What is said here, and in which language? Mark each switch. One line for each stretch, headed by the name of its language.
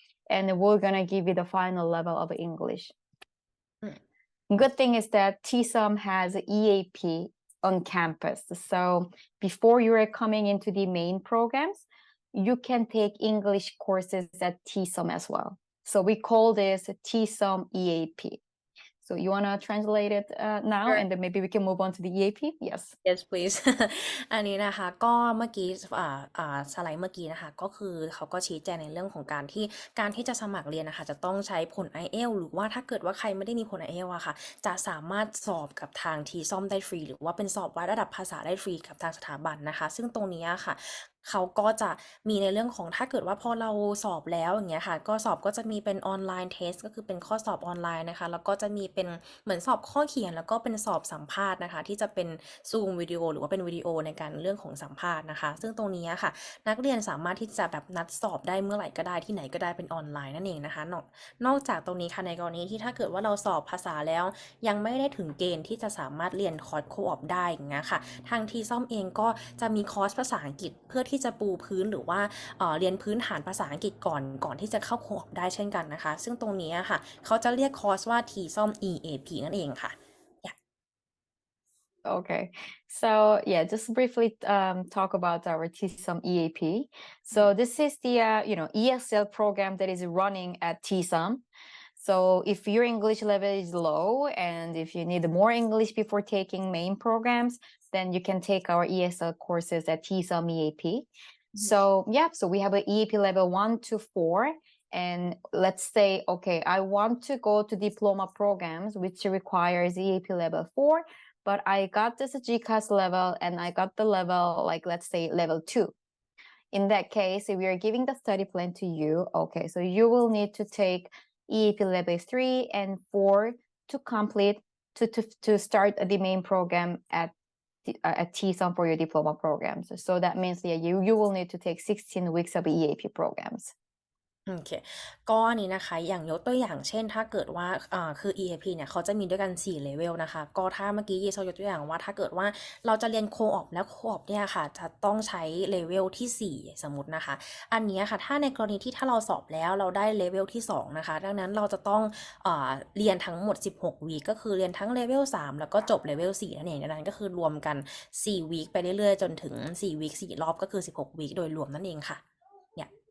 English: And we're going to give you the final level of English. Good thing is that TSoM has EAP on campus. So before you are coming into the main programs, you can take English courses at TSoM as well. So we call this TSoM EAP. So you want to translate it now, Sure. and then maybe we can move on to the EAP? Yes. Yes please
Thai: อันนี้นะคะก็เมื่อกี้สไลด์เมื่อกี้นะคะก็คือเขาก็ชี้แจงในเรื่องของการที่จะสมัครเรียนนะคะจะต้องใช้ผล IELTS หรือว่าถ้าเกิดว่าใครไม่ได้มีผล IELTS อะค่ะจะสามารถสอบกับทาง TSoM ได้ฟรีหรือว่าเป็นสอบวัดระดับภาษาได้ฟรีกับทางสถาบันนะคะซึ่งตรงนี้ค่ะ เขาก็จะมีในเรื่องของถ้าเกิดว่าพอเราสอบแล้วอย่างเงี้ยค่ะก็สอบก็จะมีเป็นออนไลน์เทสก็คือเป็นข้อสอบออนไลน์นะคะแล้วก็จะมีเป็นเหมือนสอบข้อเขียนแล้วก็เป็นสอบสัมภาษณ์นะคะที่จะเป็นซูมวิดีโอหรือว่าเป็นวิดีโอในการเรื่องของสัมภาษณ์นะคะซึ่งตรงนี้ค่ะนักเรียนสามารถที่จะแบบนัดสอบได้เมื่อไหร่ก็ได้ที่ไหนก็ได้เป็นออนไลน์นั่นเองนะคะ นอกจากตรงนี้ค่ะในกรณีที่ถ้าเกิดว่าเราสอบภาษาแล้วยังไม่ได้ถึงเกณฑ์ที่จะสามารถเรียนคอร์สโคออปได้อย่างเงี้ยค่ะทางTSoMเองก็จะมีคอร์สภาษาอังกฤษเพื่อที่จะปูพื้นหรือว่าเรียนพื้นฐานภาษาอังกฤษก่อนที่จะเข้าโคออปได้เช่นกันนะคะซึ่งตรงนี้ค่ะเขาจะเรียกคอร์สว่า TSoM EAP นั่นเองค่ะ
English: Okay, so yeah, just briefly talk about our TSoM EAP. So this is the ESL program that is running at TSoM. So if your English level is low and if you need more English before taking main programs, then you can take our ESL courses at TSoM EAP. So yeah, so we have an EAP level 1 to 4. And let's say, okay, I want to go to diploma programs, which requires EAP level 4. But I got this GCAS level and I got the level, like, let's say level 2. In that case, we are giving the study plan to you. Okay, so you will need to take EAP level 3 and 4 to complete, to start the main program at TSoM for your diploma programs. So that means you will need to take 16 weeks of EAP programs.
Thai: โอเคก็อันนี้นะคะอย่างยกตัวอย่างเช่นถ้าเกิดว่าคือ EAP เนี่ยเขาจะมีด้วยกัน4เลเวลนะคะก็ถ้าเมื่อกี้ยีโซยกตัวอย่างว่าถ้าเกิดว่าเราจะเรียนโคออปแล้วโคออปเนี่ยค่ะจะต้องใช้เลเวลที่4สมมตินะคะอันนี้ค่ะถ้าในกรณีที่ถ้าเราสอบแล้วเราได้เลเวลที่2นะคะดังนั้นเราจะต้องเรียนทั้งหมด16วีคก็คือเรียนทั้งเลเวล3แล้วก็จบเลเวล4นั่นเองดังนั้นก็คือรวมกัน4วีคไปเรื่อยๆจนถึง4วีค4รอบก็คือ16วีคโดยรวมนั่นเองค่ะเนี่ย